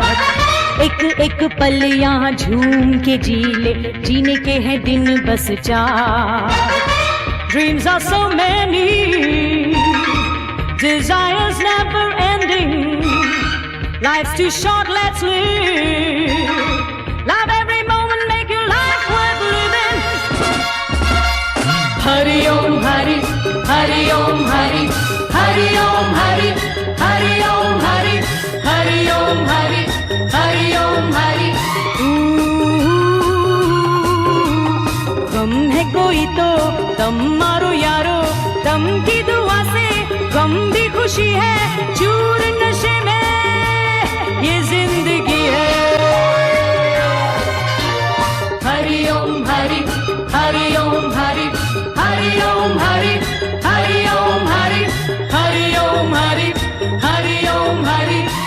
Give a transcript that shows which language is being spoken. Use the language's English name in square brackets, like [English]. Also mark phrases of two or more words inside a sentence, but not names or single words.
[Hindi] एक एक पल यहाँ झूम के जी ले, जीने के हैं दिन बस 4. [English] Dreams are so many, desires never ending. Life's too short, let's live. Love every moment, make your life worth living. [Hindi] Hari Om Hari, Hari Om Hari, Hari Om Hari, Hari Om Hari, Hari Om Hari, Hari Om Hari. गम है कोई तो दम मारो यारो, दम की दुआ से गम भी खुशी है, चूर नशे में ये जिंदगी है. Hari Om Hari, Hari Om Hari, Hari Om Hari, Hari Om Hari, Hari Om Hari, Hari Om Hari.